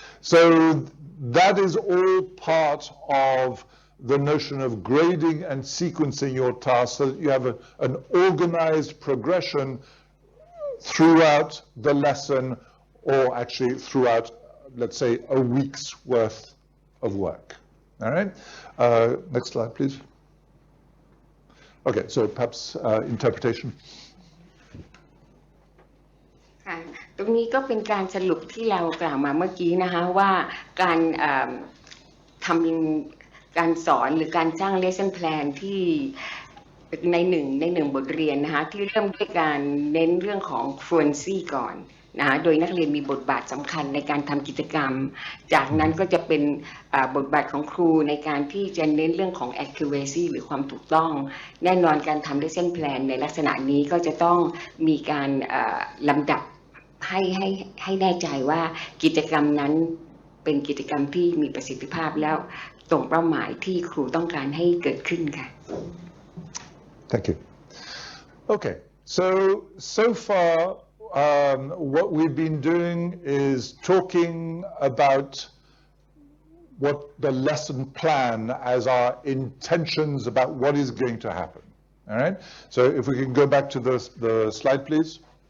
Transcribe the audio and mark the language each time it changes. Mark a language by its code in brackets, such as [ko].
[en] So that is all part of the notion of grading and sequencing your tasks so that you have an organized progression throughout the lesson or actually throughout, let's say, a week's worth of work. All right? Next slide, please. Okay, so perhaps interpretation. [th] ค่ะตรงนี้ก็เป็นการสรุปที่เรากล่าวมาเมื่อกี้นะคะว่าการทำการสอนหรือการสร้าง lesson plan ที่ในหนึ่งบทเรียนนะคะที่เริ่มด้วยการเน้นเรื่องของ fluency ก่อนนะคะโดยนักเรียนมีบทบาทสำคัญในการทำกิจกรรมจากนั้นก็จะเป็นบทบาทของครูในการที่จะเน้นเรื่องของ accuracy หรือความถูกต้องแน่นอนการทำ lesson plan ในลักษณะนี้ก็จะต้องมีการ ลำดับให้แน่ใจว่ากิจกรรมนั้นเป็นกิจกรรมที่มีประสิทธิภาพแล้วตรงเป้าหมายที่ครูต้องการให้เกิดขึ้นค่ะ [en] Thank you. Okay, so far what we've been doing is talking about what the lesson plan as our intentions about what is going to happen. All right, so if we can go back to the slide, please.